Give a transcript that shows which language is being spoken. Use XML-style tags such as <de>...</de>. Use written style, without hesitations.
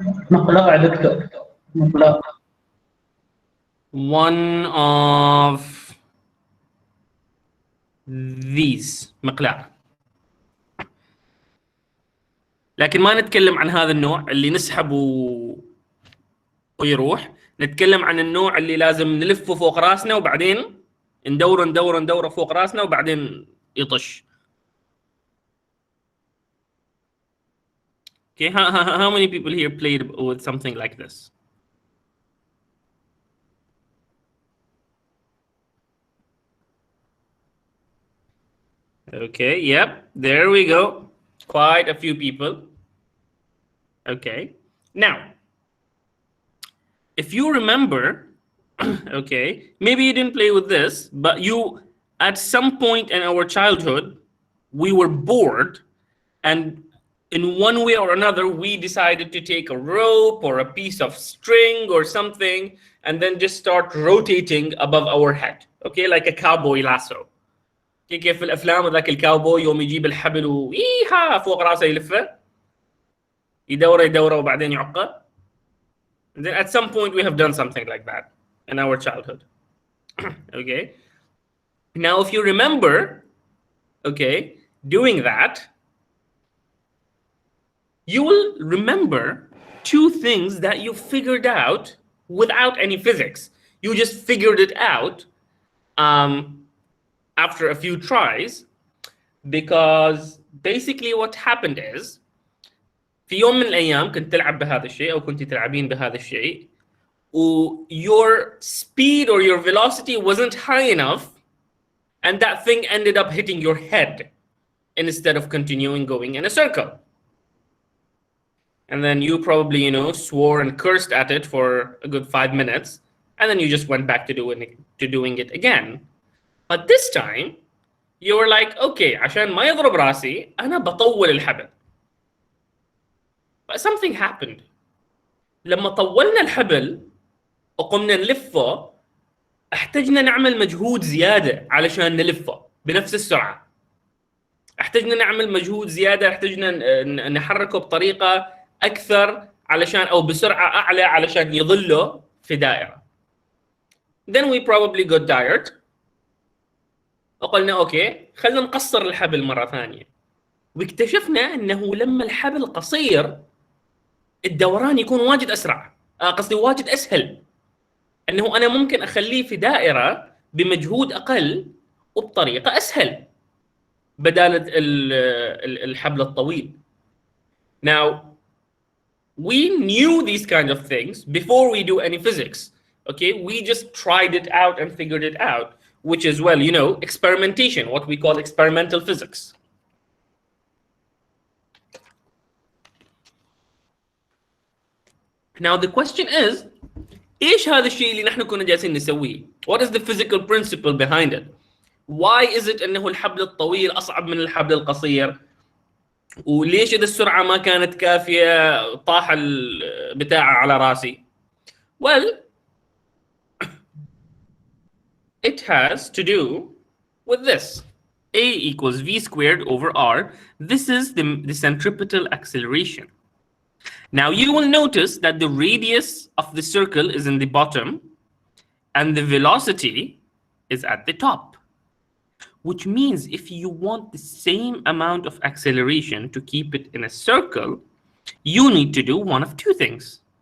<ar>مقلاع دكتور مقلاع.</ar> <en>One of these مقلاع.</en> <ar>لكن ما نتكلم عن هذا النوع اللي نسحب ويروح. نتكلم عن النوع اللي لازم نلفه فوق راسنا وبعدين ندوره فوق راسنا وبعدين يطش.</ar> <en>Okay, how many people here played with something like this? Okay, yep, there we go. Quite a few people. Okay, now, if you remember, okay, maybe you didn't play with this, but you, at some point in our childhood, we were bored, and in one way or another, we decided to take a rope or a piece of string or something, and then just start rotating above our head, okay, like a cowboy lasso.</en> <ar>كيف في الافلام ذاك الكاوبوي يوم يجيب الحبل ويها فوق راسه يلفه يدوره وبعدين يعقه.</ar> <en>And then at some point we have done something like that in our childhood. Okay, now if you remember, okay, doing that, you will remember two things that you figured out without any physics. You just figured it out after a few tries, because basically what happened is</en> <ar>في يوم من الأيام كنت تلعب بهذا الشيء أو كنت تلعبين بهذا الشيء و</ar> <en>your speed or your velocity wasn't high enough, and that thing ended up hitting your head instead of continuing going in a circle. And then you probably, you know, swore and cursed at it for a good 5 minutes, and then you just went back to doing it again. But this time, you were like, okay,</en> <ar>عشان ما يضرب راسي أنا بطول الحبل.</ar> <en>But something happened.</en> <ar>لما طولنا الحبل وقمنا نلفه احتجنا نعمل مجهود زيادة علشان نلفه بنفس السرعة. احتجنا نعمل مجهود زيادة، احتجنا نحركه بطريقة أكثر علشان أو بسرعة أعلى علشان يظله في دائرة.</ar> <en>Then we probably got tired.</en> <ar>وقلنا أوكي خلنا نقصر الحبل مرة ثانية. واكتشفنا أنه لما الحبل قصير الدوران يكون واجد أسرع. قصدي واجد أسهل. أنه أنا ممكن أخليه في دائرة بمجهود أقل وبطريقة أسهل بدال الحبل الطويل.</ar> <en>Now, we knew these kind of things before we do any physics. Okay, we just tried it out and figured it out, which is, well, you know, experimentation, what we call experimental physics. Now the question is,</en> <ar>ايش هذا الشيء اللي نحن كنا جالسين نسويه؟</ar> <en>What is the physical principle behind it? Why is it</en> <ar>انه الحبل الطويل اصعب من الحبل القصير؟ وليش اذا السرعه ما كانت كافيه طاح البتاع على راسي؟</ar> <en>Well, it has to do with this. A equals v squared over r. This is the centripetal acceleration. Now you will notice that the radius of the circle is in the bottom and the velocity is at the top, which means if you want the same amount of acceleration to keep it in a circle, you need to do one of two things.</en>